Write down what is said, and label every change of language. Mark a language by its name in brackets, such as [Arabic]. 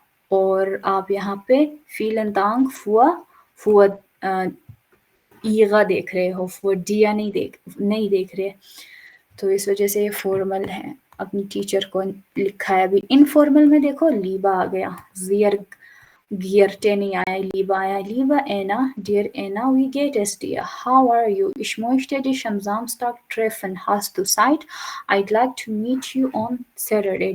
[Hindi] और आप यहाँ पे फीलन दांग फुआ ईगा देख रहे हो, फुआ डिया नहीं देख रहे. तो इस वजह से ये फॉर्मल है. अपनी टीचर को लिखा है. अभी इनफॉर्मल में देखो लीबा आ गया, Gierte नहीं आया, Liebe आया. [German] Liebe Anna, [English] dear Anna, [German] wie geht es dir? [English] How are you? [German] Ich möchte dich am Samstag treffen. Hast du Zeit? [English] I'd like to meet you on Saturday.